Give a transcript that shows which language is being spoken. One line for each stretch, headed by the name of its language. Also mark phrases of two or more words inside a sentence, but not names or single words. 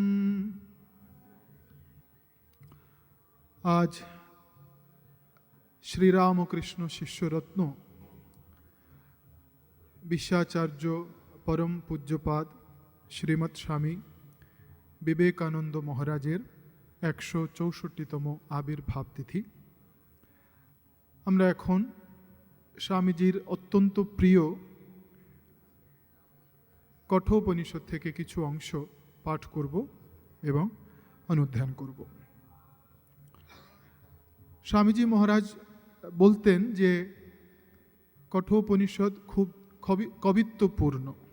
Bangla: আজ শ্রী রামকৃষ্ণ শিষ্যরত্ন বিশ্বাচার্য পরম পূজ্যপাদ শ্রীমৎ স্বামী বিবেকানন্দ মহারাজের 164তম আবির্ভাব তিথি। আমরা এখন স্বামীজির অত্যন্ত প্রিয় কঠোপনিষদ থেকে কিছু অংশ পাঠ করব এবং অনুধ্যান করব। স্বামীজি মহারাজ বলতেন যে কঠোপনিষদ খুব কবিত্বপূর্ণ।